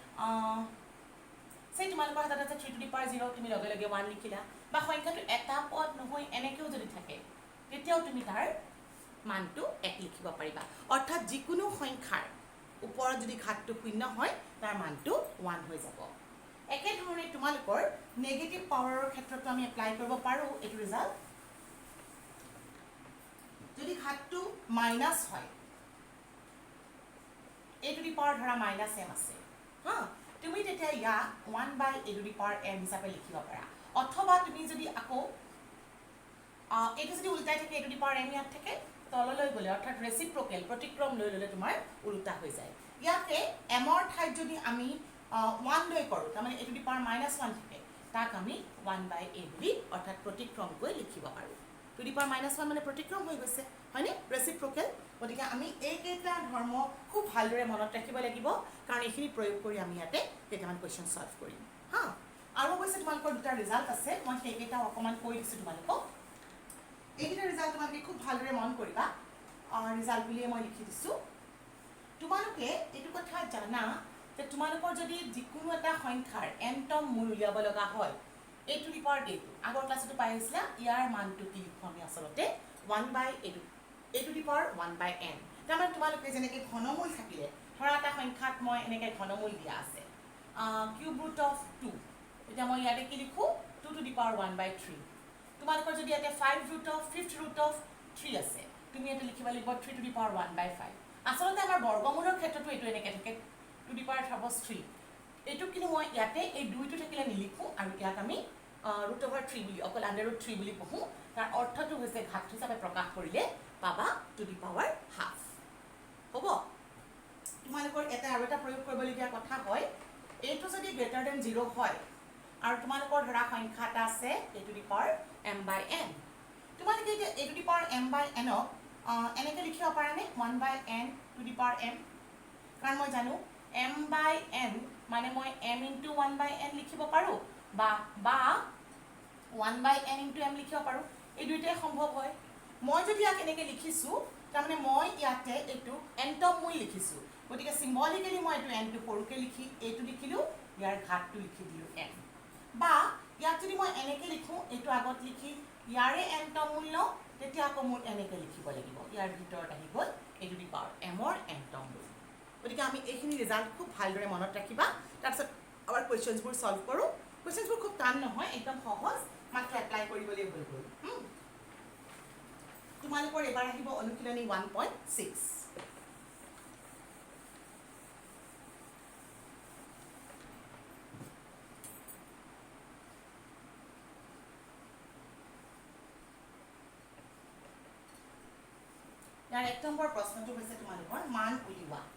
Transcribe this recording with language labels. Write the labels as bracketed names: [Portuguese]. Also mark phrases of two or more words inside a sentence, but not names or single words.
[Assamese] সেই তোমালোকৰ হাতত আছে 3 [English] to the power [Assamese] 0 তুমি লগে লগে 1 লিখিলা বা সংখ্যাটো এটা পদ নহয় এনেকেও যদি থাকে তেতিয়াও তুমি তাৰ মানটো 1 লিখিব পাৰিবা অৰ্থাৎ যিকোনো সংখ্যাৰ ওপৰত যদি ঘাতটো শূন্য হয় তাৰ মানটো 1 হৈ যাব একেধৰণে তোমালোকৰ [English] negative power [Assamese] ক্ষেত্ৰতো আমি এপ্লাই কৰিব পাৰোঁ এইটো ৰিজাল্ট যদি ঘাতটো মাইনাছ হয় [English] a to the power [Assamese] ধৰা মাইনাছ m আছে হা তুমি তেতিয়া ইয়াক 1 [English] by a to the power [Assamese] m হিচাপে লিখিব পাৰা অথবা তুমি যদি আকৌ এইটো যদি উল্টাই থাকে [English] a to the power [Assamese] m ইয়াত থাকে তললৈ গ'লে অৰ্থাৎ ৰেচিপ্ৰকেল প্ৰতিক্ৰম লৈ ল'লে তোমাৰ উল্টা হৈ যায় ইয়াতে m ৰ ঠাইত যদি আমি 1 লৈ কৰোঁ তাৰমানে [English] a to the power [Assamese] -1 থাকে তাক আমি 1 [English] by a [Assamese] বুলি অৰ্থাৎ প্ৰতিক্ৰমকৈ লিখিব পাৰোঁ [English] to the power [Assamese] -1 মানে প্ৰতিক্ৰম হৈ গৈছে হয়নে ৰেচিপ্ৰকেল গতিকে আমি এইকেইটা ধৰ্ম খুব ভালদৰে মনত ৰাখিব লাগিব কাৰণ এইখিনি প্ৰয়োগ কৰি আমি ইয়াতে কেইটামান [English] question solve [Assamese] কৰিম হা আৰু অৱশ্যে তোমালোকৰ দুটা ৰিজাল্ট আছে মই সেইকেইটা অকণমান কৈ দিছোঁ তোমালোকক এইকেইটা ৰিজাল্ট তোমালোকে খুব ভালদৰে মন কৰিবা ৰিজাল্ট বুলিয়ে মই লিখি দিছোঁ তোমালোকে এইটো কথা জানা যে তোমালোকৰ যদি যিকোনো এটা সংখ্যাৰ nতম মূল উলিয়াব লগা হয় [English] a to the power a [Assamese] আগৰ ক্লাছতো পাই আহিছিলা ইয়াৰ মানটো কি লিখোঁ আমি আচলতে 1 [English] by a to the power 1 by n [Assamese] তাৰমানে তোমালোকে যেনেকৈ ঘনমূল থাকিলে ধৰা এটা সংখ্যাত মই এনেকৈ ঘনমূল দিয়া আছে [English] cube root of [Assamese] 2 এতিয়া মই ইয়াতে কি লিখোঁ [English] 2 to the power 1 by 3 [Assamese] তোমালোকৰ যদি ইয়াতে 5 [English] root of 5th root of [Assamese] 3 আছে তুমি ইয়াতে লিখিব লাগিব [English] 3 to the power 1 by 5 [Assamese] আচলতে আমাৰ বৰ্গমূলৰ ক্ষেত্ৰতো এইটো এনেকৈ থাকে [English] 2 to the power 3 [Assamese] এইটো কিন্তু মই ইয়াতে এই 2টো থাকিলে নিলিখোঁ আৰু ইয়াক আমি √3 বুলি অকল √3 বুলি পঢ়োঁ তাৰ অৰ্থটো হৈছে ঘাত হিচাপে প্ৰকাশ কৰিলে পাবা [English] to the power ½ [Assamese] হ'ব তোমালোকৰ এটা আৰু এটা প্ৰয়োগ কৰিবলগীয়া কথা হয় এইটো যদি [English] greater than [Assamese] 0 হয় আৰু তোমালোকৰ ধৰা সংখ্যা এটা আছে [English] a to the power m by n [Assamese] তোমালোকে এতিয়া [English] a to the power m by n [Assamese] এনেকৈ লিখিব পাৰানে [English] 1 by n to the power m [Assamese] কাৰণ মই জানো [English] m by n [Assamese] মানে মই [English] m into 1 by n [Assamese] লিখিব পাৰোঁ বা [English] 1 by n into m [Assamese] লিখিব পাৰোঁ এই দুইটাই সম্ভৱ হয় মই যদি ইয়াক এনেকৈ লিখিছোঁ তাৰমানে মই ইয়াতে এইটো nতম মূল লিখিছোঁ গতিকে চিম্বলিকেলি মই এইটো nটো সৰুকৈ লিখি এইটো লিখিলোঁ ইয়াৰ ঘাতটো লিখি দিলোঁ n বা ইয়াক যদি মই এনেকৈ লিখোঁ এইটো আগত লিখি ইয়াৰে nতম মূল লওঁ তেতিয়া আকৌ মোৰ এনেকৈ লিখিব লাগিব ইয়াৰ ভিতৰত আহি গ'ল [English] a to the power m- [Assamese] ৰ nতম মূল গতিকে আমি এইখিনি ৰিজাল্ট খুব ভালদৰে মনত ৰাখিবা তাৰপিছত আমাৰ [English] questions solve [Assamese] কৰোঁ কুৱেশ্যনছবোৰ খুব টান নহয় একদম সহজ মাত্ৰ এপ্লাই কৰিবলৈ হৈ গ'ল তোমালোকৰ এবাৰ আহিব অনুশীলনী 1.6 ইয়াৰ 1 নম্বৰ প্ৰশ্নটো হৈছে তোমালোকৰ মান উলিওৱা